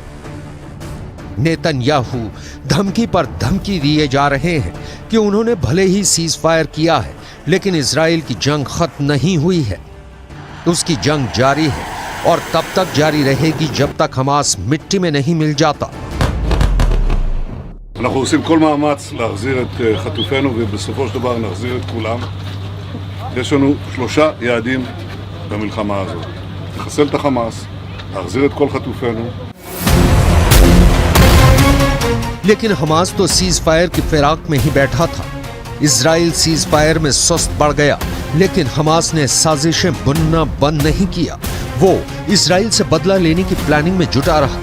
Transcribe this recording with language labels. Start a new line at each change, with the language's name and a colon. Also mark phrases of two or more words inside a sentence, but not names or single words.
Hindi: नेतन्याहू धमकी पर धमकी दिए जा रहे हैं कि उन्होंने भले ही
English: cease fire
Hindi: किया है, लेकिन इजराइल की जंग खत्म नहीं हुई है। उसकी जंग जारी है और तब तक जारी रहेगी जब तक हमास मिट्टी में नहीं मिल जाता।
Hebrew: אנחנו עושים כל מאמץ להחזיר את חטופינו ובסופו של דבר נחזיר את כולם. יש לנו 3 יעדים במלחמה הזאת. לחסל את החמאס, להחזיר את כל חטופינו.
Hindi: लेकिन हमास तो
English: cease fire
Hindi: की फिराक में ही बैठा था। इजराइल
English: cease fire
Hindi: में सुस्त पड़ गया, लेकिन हमास ने साजिशें बुनना बंद नहीं किया। वो इजराइल से बदला लेने की प्लानिंग में जुटा रहा।